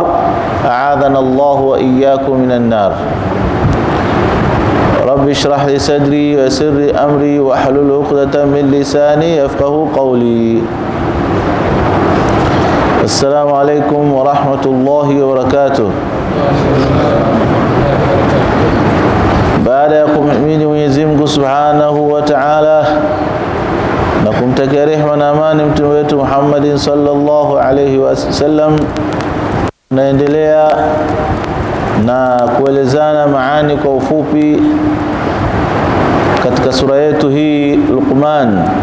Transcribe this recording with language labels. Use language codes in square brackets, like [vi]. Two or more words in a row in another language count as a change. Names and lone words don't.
[ar] أعاذنا الله وإياكم من النار. رب اشرح لي صدري ويسر لي أمري واحلل عقدة من لساني يفقهوا قولي. السلام عليكم ورحمة الله وبركاته. [sw] Baada ya kumhimidi Mwenyezi Mungu [ar] سبحانه وتعالى [sw] na kumtakia rehema na amani mtume wetu Muhammad [ar] صلى الله عليه وسلم, [sw] naendelea na kuelezana maani kwa ufupi katika sura yetu hii Luqman,